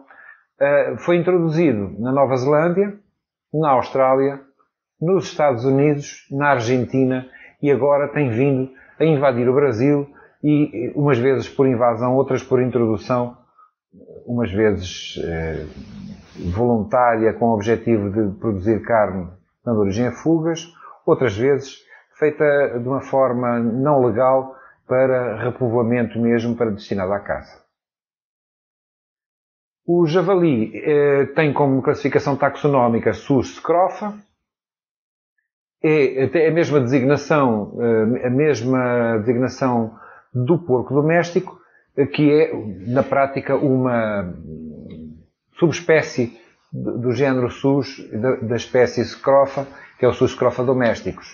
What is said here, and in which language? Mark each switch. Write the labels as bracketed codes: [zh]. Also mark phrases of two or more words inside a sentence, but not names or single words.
[pt] Foi introduzido na Nova Zelândia, na Austrália, nos Estados Unidos, na Argentina e agora tem vindo a invadir o Brasil e umas vezes por invasão, outras por introdução, umas vezes voluntária com o objetivo de produzir carne, dando origem a fugas, outras vezes feita de uma forma não legal para repovoamento mesmo, para destinado à caça. O javali tem como classificação taxonómica Sus scrofa, é a mesma designação do porco doméstico, que é, na prática, uma subespécie do género Sus, da espécie Scrofa, que é o Sus scrofa domésticos.